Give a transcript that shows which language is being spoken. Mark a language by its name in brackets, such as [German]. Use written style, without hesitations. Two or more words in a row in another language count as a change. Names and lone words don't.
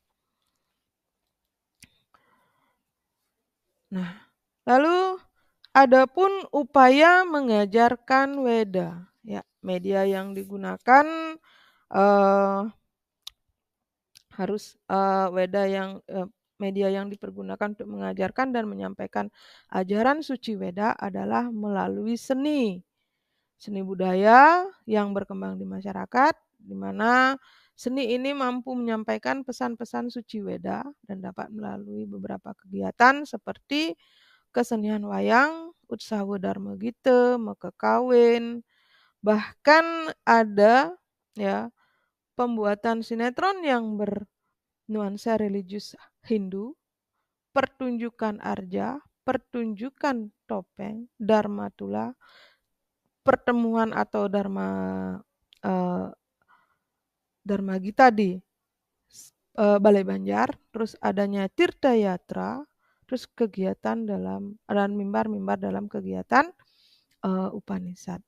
[Indonesian] Nah, lalu adapun upaya mengajarkan Weda, ya, media yang digunakan harus media yang dipergunakan untuk mengajarkan dan menyampaikan ajaran suci Weda adalah melalui seni budaya yang berkembang di masyarakat, di mana seni ini mampu menyampaikan pesan-pesan suci Weda dan dapat melalui beberapa kegiatan seperti kesenian wayang, utsawa dharma gita, meke kawin, bahkan ada ya pembuatan sinetron yang bernuansa religius Hindu, pertunjukan arja, pertunjukan topeng, dharma tula, pertemuan atau dharma gita di Balai Banjar, terus adanya Tirta Yatra, terus kegiatan dan mimbar-mimbar dalam kegiatan Upanishad.